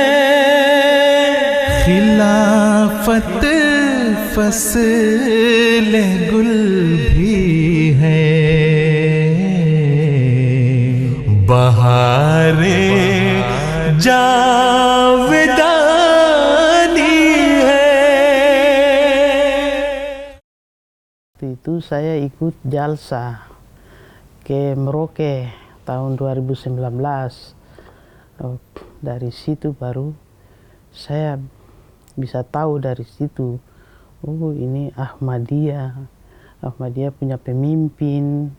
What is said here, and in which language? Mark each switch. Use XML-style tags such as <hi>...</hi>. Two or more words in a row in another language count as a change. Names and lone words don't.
<ur>خلافت فصل گل بھی ہے، بہارِ جاودانی ہے.</ur> <id>Itu saya ikut jalsa ke Merauke tahun 2019. Dari situ baru saya bisa tahu dari situ, oh ini Ahmadiyah punya pemimpin.</id>